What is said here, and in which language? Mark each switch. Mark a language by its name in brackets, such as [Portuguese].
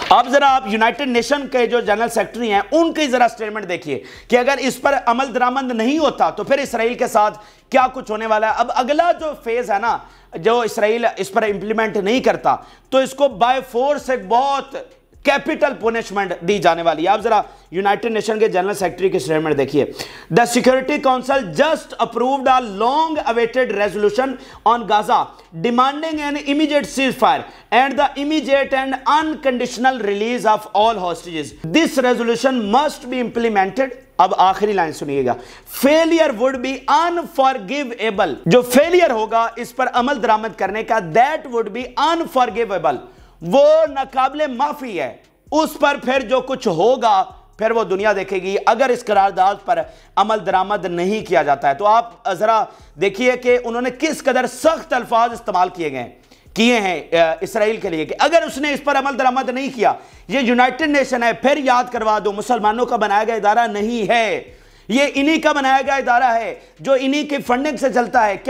[Urdu] اب ذرا آپ یونائٹڈ نیشن کے جو جنرل سیکرٹری ہیں ان کی ذرا سٹیٹمنٹ دیکھیے کہ اگر اس پر عمل درآمد نہیں ہوتا تو پھر اسرائیل کے ساتھ کیا کچھ ہونے والا ہے. اب اگلا جو فیز ہے نا, جو اسرائیل اس پر امپلیمنٹ نہیں کرتا تو اس کو بائی فورس ایک بہت کیپٹل پونشمنٹ دی جانے والی ہے. آپ ذرا یونائٹڈ نیشن کے جنرل سیکرٹری کی سٹیٹمنٹ دیکھیے. [English] The security council just approved a long awaited resolution on Gaza demanding an immediate ceasefire and the immediate and unconditional release of all hostages. This resolution must be implemented. [Urdu] اب آخری line سنیے گا. [English] Failure would be unforgivable. [Urdu] جو failure ہوگا اس پر عمل درآمد کرنے کا, [English] that would be unforgivable. [Urdu] وہ ناقابل معافی ہے. اس پر پھر جو کچھ ہوگا پھر وہ دنیا دیکھے گی اگر اس قرارداد پر عمل درآمد نہیں کیا جاتا ہے. تو آپ ذرا دیکھیے کہ انہوں نے کس قدر سخت الفاظ استعمال کیے ہیں اسرائیل کے لیے کہ اگر اس نے اس پر عمل درآمد نہیں کیا, یہ یونائٹڈ نیشن ہے, پھر یاد کروا دو مسلمانوں کا بنایا گیا ادارہ نہیں ہے, یہ انہی کا بنایا گیا ادارہ ہے جو انہی کی فنڈنگ سے چلتا ہے.